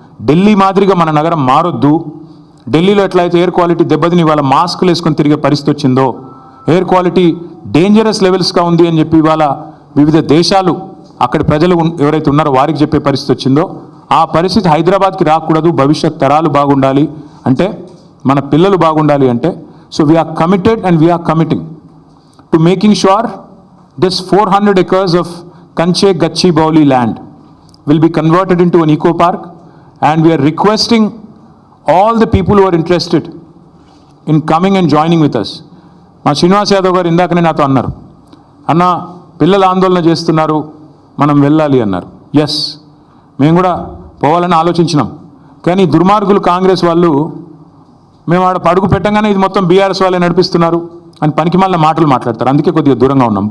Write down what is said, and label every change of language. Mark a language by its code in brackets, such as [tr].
[te] ఢిల్లీ మాదిరిగా మన నగరం మారొద్దు. ఢిల్లీలో ఎట్లయితే ఎయిర్ క్వాలిటీ దెబ్బతిని ఇవాళ మాస్కులు వేసుకొని తిరిగే పరిస్థితి వచ్చిందో, ఎయిర్ క్వాలిటీ డేంజరస్ లెవెల్స్గా ఉంది అని చెప్పి ఇవాళ వివిధ దేశాలు అక్కడి ప్రజలు ఎవరైతే ఉన్నారో వారికి చెప్పే పరిస్థితి వచ్చిందో, ఆ పరిస్థితి హైదరాబాద్కి రాకూడదు. భవిష్యత్ తరాలు బాగుండాలి అంటే, [en] మన పిల్లలు బాగుండాలి అంటే, so we are committed and we are committing to making sure this 400 acres of Kanche Gachibowli land will be converted into an eco park, and we are requesting all the people who are interested in coming and joining with us. [te] మా శ్రీనివాస్ యాదవ్ గారు ఇందాకనే నాతో అన్నారు, అన్న పిల్లలు ఆందోళన చేస్తున్నారు, మనం వెళ్ళాలి అన్నారు. ఎస్, మేము కూడా పోవాలని ఆలోచించినాం. కానీ దుర్మార్గులు కాంగ్రెస్ వాళ్ళు మేము ఆడ పడుగు పెట్టంగానే ఇది మొత్తం బీఆర్ఎస్ వాళ్ళే నడిపిస్తున్నారు అని పనికి మళ్ళీ మాటలు మాట్లాడతారు. అందుకే కొద్దిగా దూరంగా ఉన్నాం.